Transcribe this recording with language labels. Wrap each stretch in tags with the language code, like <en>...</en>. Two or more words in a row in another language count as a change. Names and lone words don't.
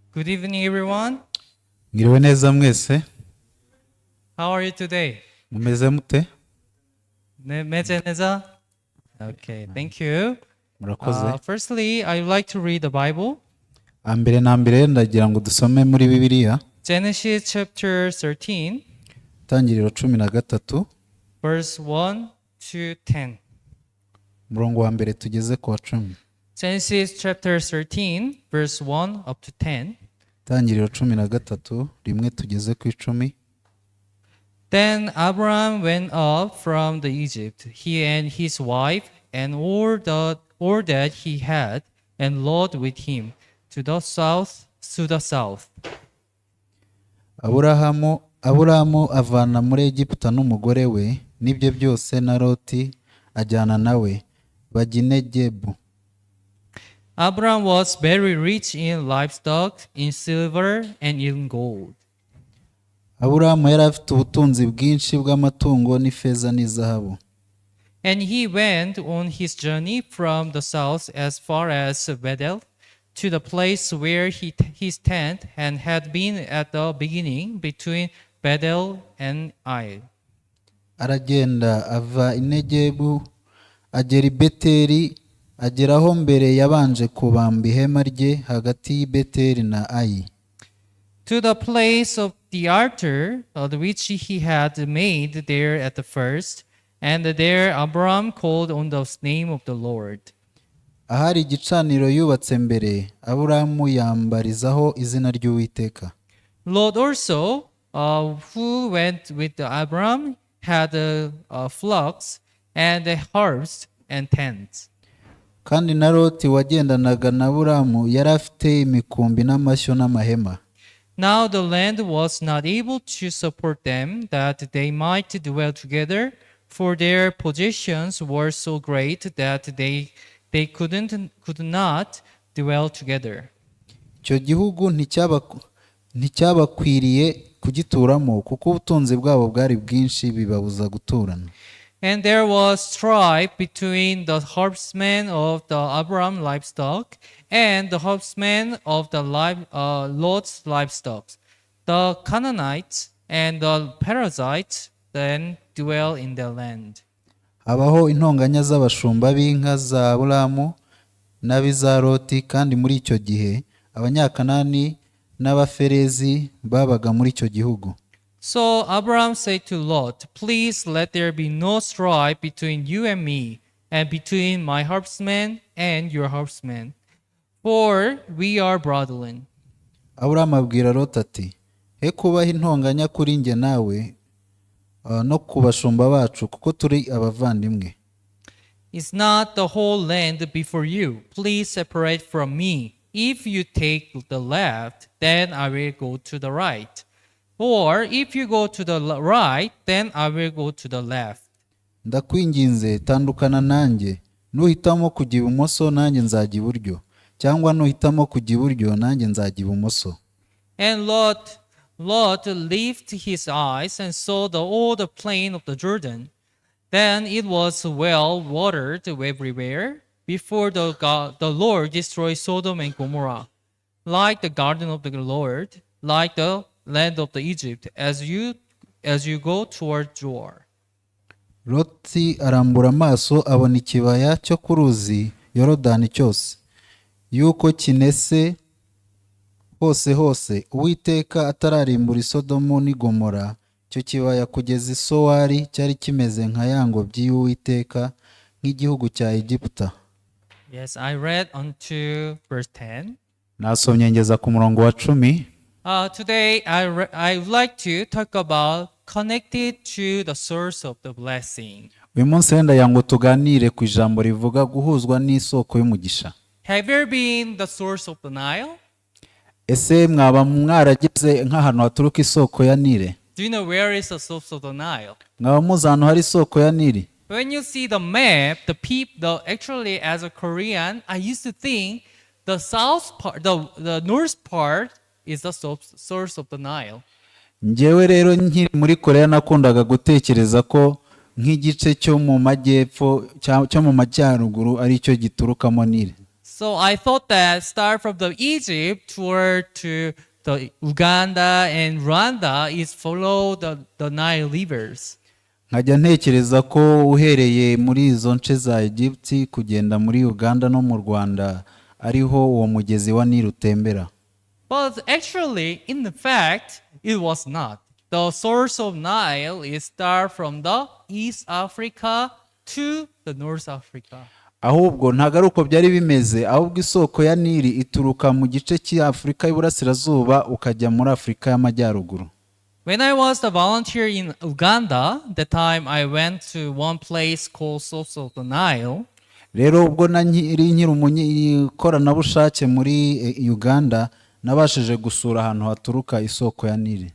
<en>Good evening, everyone.</en> <rw>Ngiriwe neza mwese.</rw> <en>How are you today?</en> <rw>Mumeze mute? Meze neza?</rw> <en>Okay, thank you.</en> <rw>Murakoze.</rw> <en>Firstly, I would like to read the Bible.</en> <rw>Ambere na mbere ndagira ngo dusome muri Bibiliya.</rw> <en>Genesis chapter 13,</en> <rw>Tangiriro 13,</rw> <en>verse 1 to 10.</en> <rw>murongo wa mbere tugeze ku wa 10.</rw> <en>Genesis chapter 13, verse 1 up to 10.</en> <rw>Tangiriro 13, rimwe tugeze ku 10.</rw> <en>Then Abraham went up from the Egypt, he and his wife, and all that he had, and Lot with him, to the south.</en> <rw>Aburahamu avana muri Egiputa n'umugore we n'ibyo byose na Loti ajyana nawe bajya i Negebu.</rw> <en>Abraham was very rich in livestock, in silver, and in gold.</en> <rw>Aburahamu yari afite ubutunzi bwinshi bw'amatungo n'ifeza n'izahabu.</rw> <en>And he went on his journey from the south as far as Bethel, to the place where his tent had been at the beginning, between Bethel and Ai.</en> <rw>Aragenda ava i Negebu agera i Beteli, ageraho mbere yabanje kubamba ihema rye hagati y'i Beteli na Ai.</rw> <en>To the place of the altar, which he had made there at the first, and there Abraham called on the name of the Lord.</en> <rw>Ahari igicaniro yubatse mbere, Aburahamu yambarizaho izina ry'Uwiteka.</rw> <en>Lot also, who went with Abraham, had flocks and herds and tents.</en> <rw>Kandi na Loti wagendanaga na Aburahamu yari afite imikumbi n'amashyo n'amahema.</rw> <en>Now the land was not able to support them, that they might dwell together, for their possessions were so great that they could not dwell together.</en> <rw>Icyo gihugu nticyabakwiriye kugituramo kuko ubutunzi bwabo bwari bwinshi bibabuza guturana.</rw> <en>And there was strife between the herdsmen of the Abraham livestock and the herdsmen of the Lot's livestock. The Canaanites and the Perizzites then dwell in the land.</en> <rw>Habaho intonganya z'abashumba b'inka za Aburahamu n'ab'iza Loti, kandi muri icyo gihe Abanyakanani n'Abaferezi babaga muri icyo gihugu.</rw> <en>So Abraham said to Lot, "Please let there be no strife between you and me, and between my herdsmen and your herdsmen, for we are brethren."</en> <rw>Aburahamu abwira Loti ati, he kubaho intonganya kuri njye nawe no ku bashumba bacu kuko turi abavandimwe.</rw> <en>Is not the whole land before you? Please separate from me. If you take the left, then I will go to the right. Or if you go to the right, then I will go to the left.</en> <rw>Ndakwinginze tandukana nanjye, nuhitamo kujya ibumoso nanjye nzajya iburyo, cyangwa nuhitamo kujya iburyo nanjye nzajya ibumoso.</rw> <en>And Lot lifted his eyes and saw all the plain of the Jordan. Then it was well watered everywhere, before the Lord destroyed Sodom and Gomorrah, like the garden of the Lord, like the land of the Egypt, as you go toward Zoar.</en> <rw>Loti arambura amaso abona ikibaya cyo ku ruzi Yorodani cyose, yuko kinese hose Uwiteka atararimbura i Sodomu n'i Gomora. Icyo kibaya kugeza i Sowari cyari kimeze nka ya ngobyi y'Uwiteka, nk'igihugu cya Egiputa.</rw> <en>Yes, I read unto verse 10.</en> <rw>Nasomye ngeza ku murongo wa 10.</rw> <en>Today I would like to talk about connected to the source of the blessing.</en> <rw>Uyu munsi wenda yango tuganire ku ijambo rivuga guhuzwa n'isoko y'umugisha.</rw> <en>Have you been the source of the Nile?</en> <rw>Ese mwaba mwarageze nk'ahantu haturuka isoko ya Nile?</rw> <en>Do you know where is the source of the Nile?</en> <rw>Mwaba muzi ahantu hari isoko ya Nile?</rw> <en>When you see the map, actually as a Korean, I used to think the south part, the north part is the source of the Nile.</en> <rw>Njyewe rero nkiri muri Korea nakundaga gutekereza ko nk'igice cyo mu majyepfo cyo mu majyaruguru ari cyo giturukamo Nile.</rw> <en>So I thought that start from the Egypt toward to the Uganda and Rwanda is follow the Nile rivers.</en> <rw>nkajya ntekereza ko uhereye muri izo nce za Egypt kugenda muri Uganda no mu Rwanda ariho uwo mugezi wa Nile utembera.</rw> <en>But actually, in the fact, it was not. The source of Nile is start from the East Africa to the North Africa.</en> <rw>ahubwo ntabwo ari uko byari bimeze, ahubwo isoko ya Nili ituruka mu gice cy'Afurika y'Iburasirazuba ukajya muri Afurika y'Amajyaruguru.</rw> <en>When I was the volunteer in Uganda, that time I went to one place called Source of the Nile.</en> <rw>Rero ubwo nkiri umukoranabushake muri Uganda nabashije gusura ahantu haturuka isoko ya Nili.</rw>